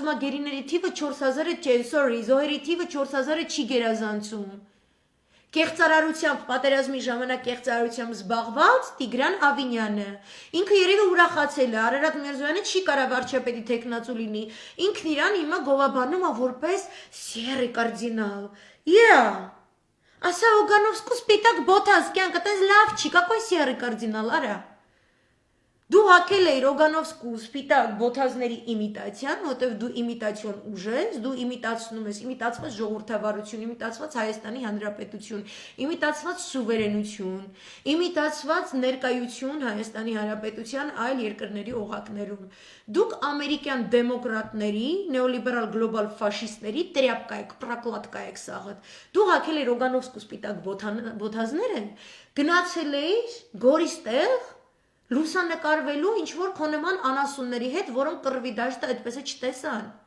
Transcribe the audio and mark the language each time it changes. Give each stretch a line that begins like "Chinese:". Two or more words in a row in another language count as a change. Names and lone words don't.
Armenian: է գերիների թիվը 4000-ը, զոհերի թիվը 4000-ը չի գերազանցում։ Կեղծարարությամբ, պատերազմի ժամանակ կեղծարարությամբ զբաղված Տիգրան Ավինյանը, ինքը երևի ուրախացել է, Արարատ Միրզոյանը չի կարող վարչապետի թեկնածու լինի, ինքն իրան հիմա գովաբանում է որպես սիերի կարդինալ, Ասա Օգանովսկու սպիտակ բոթաս, կյանք, այտենց լավ չի,
Russian: какой серый кардинал,
Armenian: արա։ Դու հակել էիր Օգանովսկու սպիտակ բոթազների իմիտացիան, որտեղ դու իմիտացիոն ուժ ես, դու իմիտացնում ես, իմիտացված ժողովրդավարություն, իմիտացված Հայաստանի Հանրապետություն, իմիտացված սուվերենություն, իմիտացված ներկայություն Հայաստանի Հանրապետության այլ երկրների օղակներում։ Դուք ամերիկյան դեմոկրատների, նեոլիբերալ գլոբալ ֆաշիստների տրյապկա եք, պրակլատկա եք սաղդ։ Դու հակել էիր Օգանովսկու սպիտակ բոթազները, գնացել էիր Գորիստեղ լուսանկարվելու ինչ-որ քո նման անասունների հետ, որոնք կռվի դաշտը այդպես է չտեսան։